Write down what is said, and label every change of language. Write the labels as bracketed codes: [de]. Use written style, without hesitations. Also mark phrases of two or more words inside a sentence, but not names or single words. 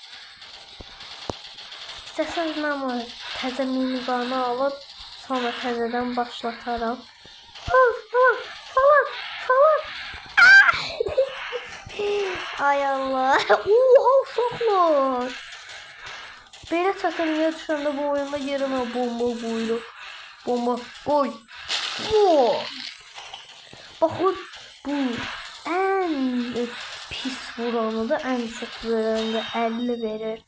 [az] İstəsəz mən təzə miniganı alıb, sonra təzədən başlatarım. Falan. Ay Allah. [tr] Oha uşaqlar. [az] Belə çətinliyə düşəndə bu oyunda yerimə bomba qoyulur. Bomba qoy. [tr] Bakın bu en pis vuranı da en çok veren de 50 verir.